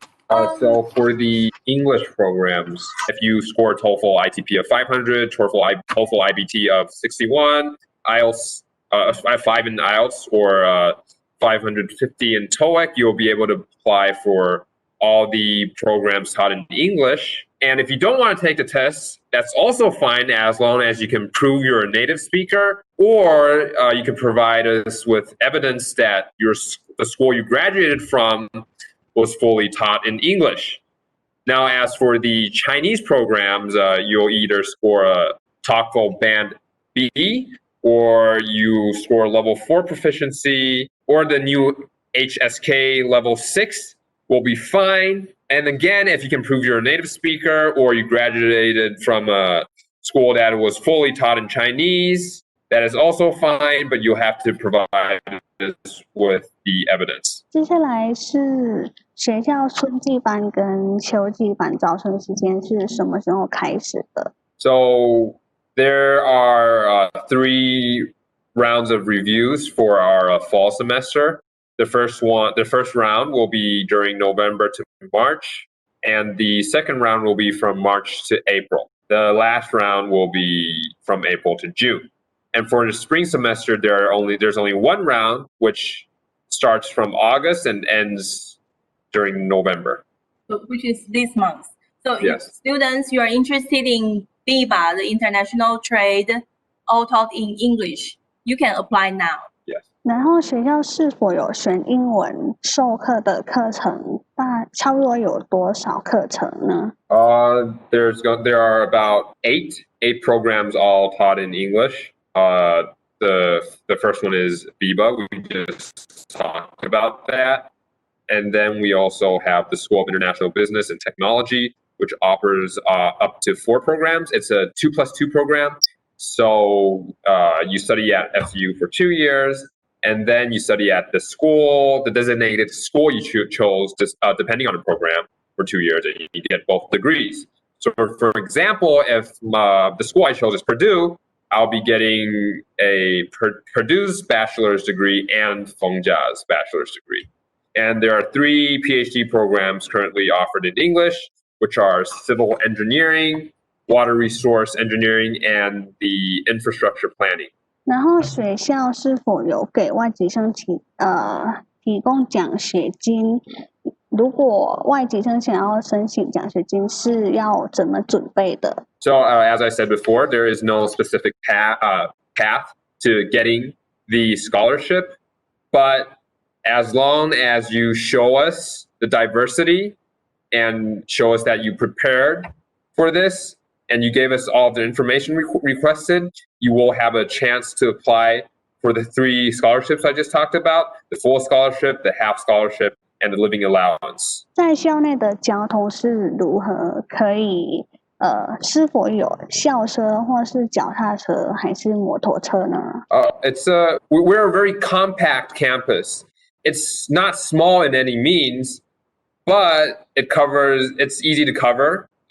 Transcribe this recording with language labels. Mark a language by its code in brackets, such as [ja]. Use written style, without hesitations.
[en] So for the English programs, if you score TOEFL ITP of 500, TOEFL IBT of 61, IELTS 5 in IELTS, or 550 in TOEIC, you'll be able to apply for all the programs taught in English. And if you don't want to take the test, that's also fine as long as you can prove you're a native speaker, or you can provide us with evidence that the school you graduated from was fully taught in English. Now, as for the Chinese programs, you'll either score a TOEFL Band B, or you score level 4 proficiency, or the new HSK level 6 will be fine. And again, if you can prove you're a native speaker or you graduated from a school that was fully taught in Chinese, that is also fine, but you'll have to provide this with the evidence. [zh] 接下来是学校春季班跟秋季班招生时间是什么时候开始的？ [en] So there are 3 rounds of reviews for our fall semester. The first round will be during November to March, and the second round will be from March to April. The last round will be from April to June. And for the spring semester, there's only one round, which starts from August and ends during November. So, which is this month. So yes. If students, you are interested in BIBA, the international trade, all taught in English, you can apply now. Yes. [zh] 然后学校是否有选英文授课的课程？差不多有多少课程呢 [en] ？There are about eight programs all taught in English. The first one is BIBA. We just talked about that. And then we also have the School of International Business and Technology, which offers up to 4 programs. It's a 2+2 program. So you study at FU for 2 years, and then you study at the designated school you chose, depending on the program, for 2 years, and you get both degrees. So for example, if the school I chose is Purdue, I'll be getting a Purdue's bachelor's degree and Feng Chia's bachelor's degree. And there are 3 PhD programs currently offered in English, which are civil engineering, water resource engineering, and the infrastructure planning. [zh] 然后学校是否有给外籍生提供奖学金？如果外籍生想要申请奖学金，是要怎么准备的？ [en] So as I said before, there is no specific path to getting the scholarship, but as long as you show us the diversity and show us that you prepared for this and you gave us all the information requested, you will have a chance to apply for the 3 scholarships I just talked about, the full scholarship, the half scholarship, and the living allowance. [zh] 在校内的交通是如何？可以是否有校车或是脚踏车还是摩托车呢 [en] we're a very compact campus. It's not small in any means, but it's easy to cover.